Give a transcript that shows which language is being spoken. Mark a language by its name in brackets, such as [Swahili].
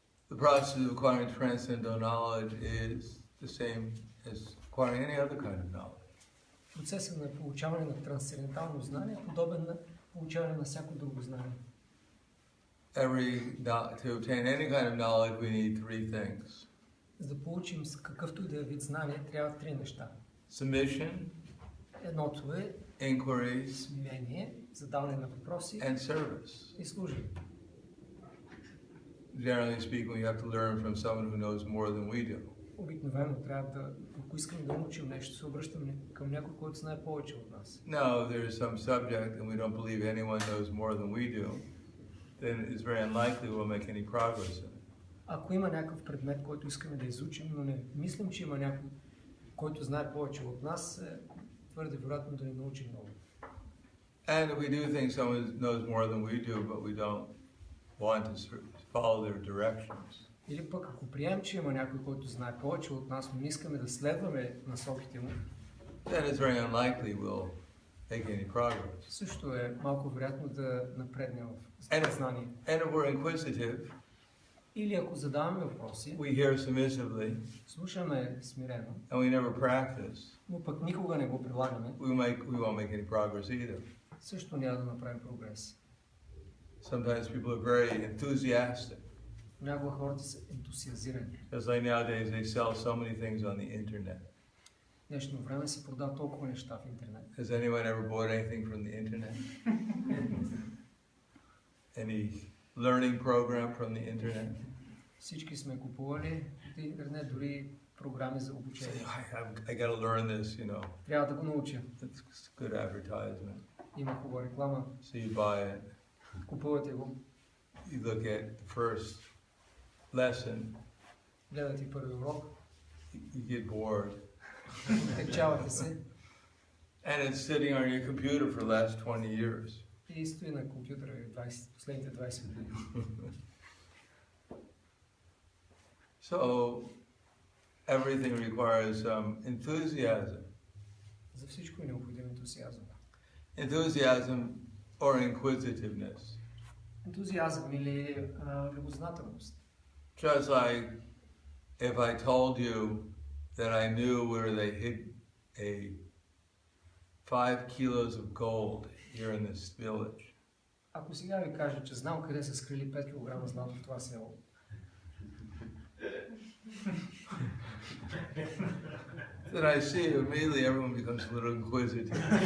[English] The process of acquiring transcendental knowledge is the same as acquiring any other kind of knowledge. [Bulgarian] Процесът на получаване на трансцендентално знание е подобен на получаване на всяко друго знание. [English] To obtain any kind of knowledge, we need three things. [Bulgarian] За да получим какъвто и да е вид знание, трябва три неща. [English] Submission, [Bulgarian] Едното е [English] inquiry, [Bulgarian] смирение, задаване на въпроси [English] and service. [Bulgarian] и служение. [English] Generally speaking, we have to learn from someone who knows more than we do. [Bulgarian] Обикновено трябва да, ако искаме да научим нещо, се обръщаме към някой, който знае повече от нас. [English] Now, there is some subject and we don't believe anyone knows more than we do, then it's very unlikely we'll make any progress in it. [Bulgarian] Ако има някакъв предмет, който искаме да изучим, но не мислим, че има някой, който знае повече от нас, е твърде вероятно да не научим много. [English] And if we do think someone knows more than we do, but we don't want to follow their directions, [Bulgarian] Или пък ако приемем, че има някой, който знае повече от нас, но не искаме да следваме насоките му, [English] then it's very unlikely we'll make any progress. [Bulgarian] също е малко вероятно да напреднем в знание. [English] And if we're inquisitive, [Bulgarian] Или ако задаваме въпроси, [English] we hear submissively, [Bulgarian] слушаме смирено, [English] and we never practice, [Bulgarian] но пък никога не го прилагаме, [English] we won't make any progress either. [Bulgarian] също няма да направим прогрес. [English] Sometimes people are very enthusiastic. [Bulgarian] Някога хората са ентусиазирани. [English] It's like nowadays they sell so many things on the internet. [Bulgarian] В днешно време се продават толкова неща в интернет. [English] Has anyone ever bought anything from the internet? Any learning program from the internet? [Bulgarian] Всички сме купували от интернет, дори програми за [English] Say, [Bulgarian] обучение. [English] I got to learn this, you know. [Bulgarian] Трябва да го науча. [English] It's good advertisement. [Bulgarian] Има хубава реклама. [English] So you buy it. [Bulgarian] Купувате го. [English] You look at the first lesson. [Bulgarian] Гледате първи урок. [English] You get bored. [Bulgarian] Течавате се. [English] And it's sitting on your computer for the last 20 years. [Bulgarian] И стои на компютъра последните 20 години. [English] So everything requires some enthusiasm. [Bulgarian] За всичко е необходим ентусиазъм. [English] Enthusiasm or inquisitiveness. [Bulgarian] Ентусиазъм или любознателност. [English] Just like if I told you that I knew where they hid a 5 kilos of gold here in this village. [Bulgarian] Ако сега ви кажа, че знам къде са скрили 5 кг злато в това село. [English] Then I see immediately everyone becomes a little inquisitive.